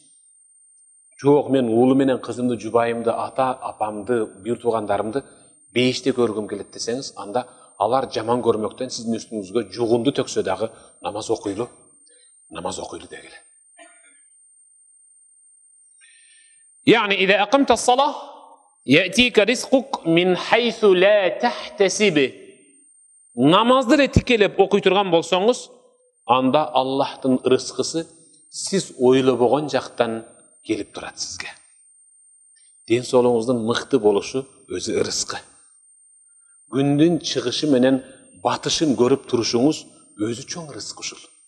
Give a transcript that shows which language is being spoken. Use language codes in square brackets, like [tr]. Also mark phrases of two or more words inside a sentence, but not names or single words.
[ky] Жок, мен уулу менен кызымды, жубайымды, ата, апамды, бир туугандарымды бейиште көргүм келет десеңиз, анда алар жаман көрмөктөн сиздин үстүңүзгө жугунду төксө дагы намаз окуйлу дегиле. [ar] Yani إذا أقمت الصلاة يأتيك رزقك من حيث لا تحتسب. [ky] Namazды тикелеп окуй турган болсоңуз, анда Аллахтын ырыскысы сиз ойлобогон жактан келип турат сизге. Ден соолугуңуздун мыкты болушу өзү ырыскы. Күндүн чыгышы менен батышын көрүп турушуңуз өзү чоң ырыскы ушул.